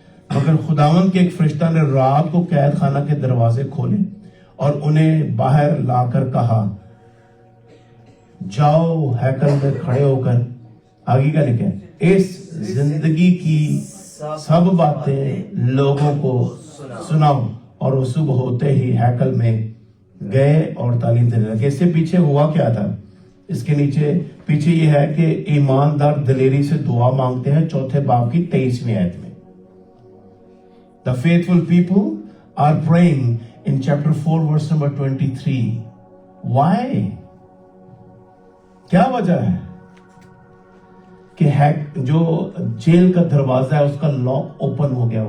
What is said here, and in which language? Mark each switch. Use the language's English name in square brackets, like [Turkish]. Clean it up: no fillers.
[Hindi] मगर खुदावन के एक फरिश्ता ने रात को कैद खाना के दरवाजे खोले और उन्हें बाहर लाकर कहा, जाओ हैकल में खड़े होकर, आगे का लिखा है, इस जिंदगी की सब बातें लोगों को सुनाओ। और वो सुबह होते ही हैकल में गए और तालीम देने लगे। इससे पीछे हुआ क्या था? इसके नीचे पीछे ये है कि ईमानदार दिलेरी से दुआ मांगते हैं, चौथे बाब की 23वीं आयत में। [English] The faithful people are praying in chapter 4 verse number 23. Why? [Hindi] क्या वजह है कि जो जेल का दरवाजा है उसका लॉक ओपन हो गया?